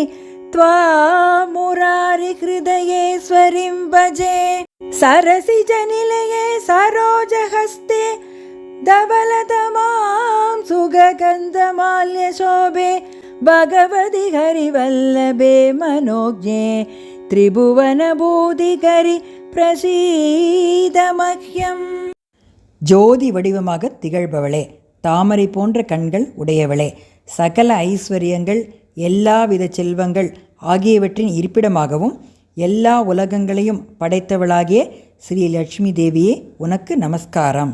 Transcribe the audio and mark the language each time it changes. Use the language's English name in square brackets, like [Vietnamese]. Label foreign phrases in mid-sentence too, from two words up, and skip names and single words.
[Sanskrit] त्वामुरारिहृदयेश्वरीं भजे सरसिजनिलये सरोजहस्ते धवलतमां सुगन्धमाल्यशोभे भगवति हरिवल्लभे मनोज्ञे त्रिभुवनभूतिकरि प्रसीद मह्यम्. [Tamil] ஜோதி வடிவமாக திகழ்பவளே, தாமரை போன்ற கண்கள் உடையவளே, சகல ஐஸ்வர்யங்கள் எல்லாவித செல்வங்கள் ஆகியவற்றின் இருப்பிடமாகவும் எல்லா உலகங்களையும் படைத்தவளாகிய ஸ்ரீ லட்சுமி தேவியே உனக்கு நமஸ்காரம்.